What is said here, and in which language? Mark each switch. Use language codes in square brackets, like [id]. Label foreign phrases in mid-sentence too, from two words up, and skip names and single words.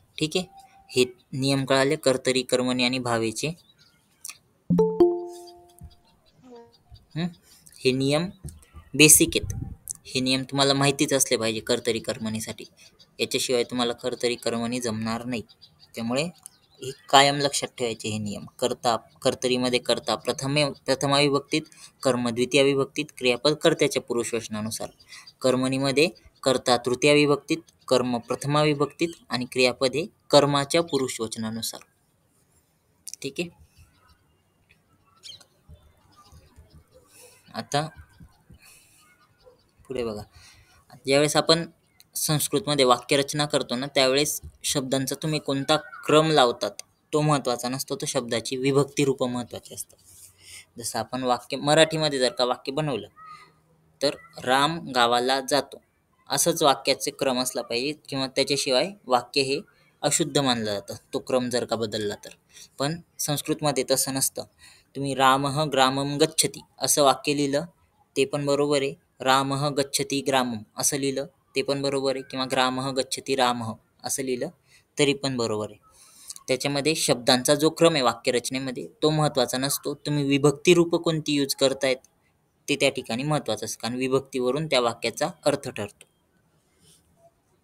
[mr] ठीक आहे, हे नियम कळाले कर्तरी, कर्मणी आणि भावेचे. हे नियम बेसिक आहेत. हे नियम तुम्हाला माहितीच असले पाहिजे कर्तरी कर्मणीसाठी. याच्याशिवाय तुम्हाला कर्तरी कर्मणी जमणार नाही. त्यामुळे हे कायम लक्षात ठेवायचे हे नियम. कर्तरीमध्ये कर्ता प्रथमा विभक्तीत, कर्म द्वितीय विभक्तीत, क्रियापद कर्त्याच्या पुरुषवचनानुसार. कर्मणीमध्ये कर्ता तृतीय विभक्तीत, कर्म प्रथमा विभक्तीत आणि क्रियापद हे कर्माच्या पुरुषवचनानुसार. ठीक आहे. आता पुढे बघा, ज्यावेळेस आपण संस्कृतमध्ये वाक्यरचना करतो ना, त्यावेळेस शब्दांचा तुम्ही कोणता क्रम लावतात तो महत्त्वाचा नसतो, तो शब्दाची विभक्ती रूप महत्त्वाची असतात. जसं आपण मराठीमध्ये जर का वाक्य बनवलं तर राम गावाला जातो, असंच वाक्याचे क्रम असला पाहिजे, किंवा त्याच्याशिवाय वाक्य हे अशुद्ध मानलं जातं तो क्रम जर का बदलला तर. पण संस्कृतमध्ये तसं नसतं. तुम्ही [sa] रामः ग्रामं गच्छति [mr] असं वाक्य लिहिलं ते पण बरोबर आहे, [sa] रामः गच्छति ग्रामम [mr] असं लिहिलं ते पण बरोबर आहे, किंवा [sa] ग्रामः गच्छति रामः [mr] असं लिहिलं तरी पण बरोबर आहे. त्याच्यामध्ये शब्दांचा जो क्रम आहे वाक्यरचनेमध्ये तो महत्त्वाचा नसतो. तुम्ही विभक्ती रूप कोणती यूज करतायत ते त्या ठिकाणी महत्त्वाचं असतं, कारण विभक्तीवरून त्या वाक्याचा अर्थ ठरतो.